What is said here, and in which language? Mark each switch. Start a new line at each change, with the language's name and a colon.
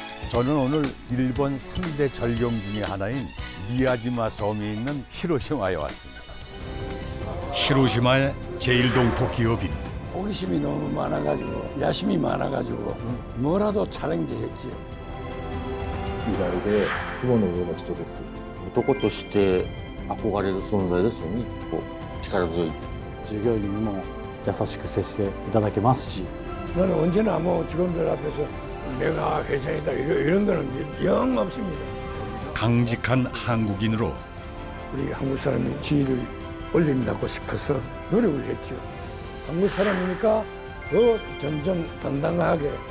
Korean: 저는 오늘 일본 3대 절경 중에 하나인 미야지마 섬이 있는 히로시마에 왔습니다. 히로시마의 제1동포 기업인 호기심이 너무 많아가지고 야심이 많아가지고 뭐라도 챌린지 했지요.
Japanese: 偉大で雲の上の人です。男として憧れる存在ですよね。こう力強い。従業員にも優しく接していただけますし
Korean: 나는 언제나 뭐 직원들 앞에서 내가 회장이다 이런 거는 영 없습니다. 강직한 한국인으로 우리 한국 사람이 지위를 올린다고 싶어서 노력을 했죠. 한국 사람이니까 더 정정당당하게